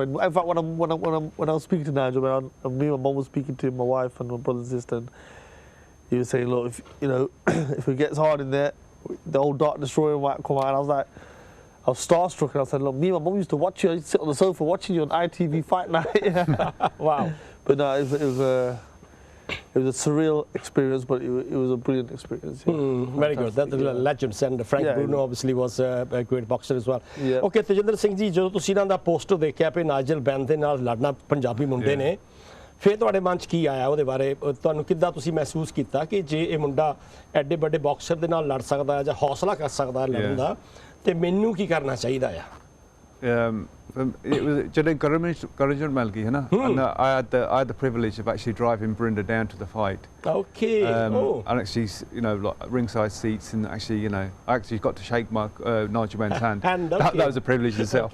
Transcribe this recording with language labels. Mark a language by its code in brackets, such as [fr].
[en] In fact, when I was speaking to Nigel, me and my mum was speaking to him, my wife and my brother and sister, and he was saying, look, if it gets hard in there, the old Dark Destroyer might come out. And I was starstruck, and I said, look, me and my mum used to watch you. I used to sit on the sofa watching you on ITV Fight Night. Wow. But no, it was a surreal experience, but it was a brilliant experience. Yeah. Very good. That's the legends, and Frank Bruno obviously was a great boxer as well. Yeah. [pa] Okay, Tajinder Singh ji, ਜਦੋਂ ਤੁਸੀਂ ਇਹਨਾਂ ਦਾ poster ਦੇਖਿਆ ਕਿ ਨਾਈਜਲ ban ਦੇ ਨਾਲ ਲੜਨਾ ਪੰਜਾਬੀ ਮੁੰਡੇ ਨੇ, ਫਿਰ ਤੁਹਾਡੇ ਮਨ 'ਚ ਕੀ ਆਇਆ ਉਹਦੇ ਬਾਰੇ? ਤੁਹਾਨੂੰ ਕਿੱਦਾਂ ਤੁਸੀਂ ਮਹਿਸੂਸ ਕੀਤਾ ਕਿ ਜੇ ਇਹ ਮੁੰਡਾ ਐਡੇ ਵੱਡੇ ਬਾਕਸਰ ਦੇ ਨਾਲ ਲੜ ਸਕਦਾ ਹੈ ਜਾਂ ਹੌਸਲਾ ਕਰ ਸਕਦਾ ਹੈ ਲੜਨ ਦਾ, ਤੇ ਮੈਨੂੰ ਕੀ ਕਰਨਾ ਚਾਹੀਦਾ ਆ? [en] It was encouragement Malki, and I had the privilege of actually driving Barinder down to the fight. Okay. And actually, like ringside seats, and actually, I actually got to shake my Nigel Benn's hand. That was a privilege itself.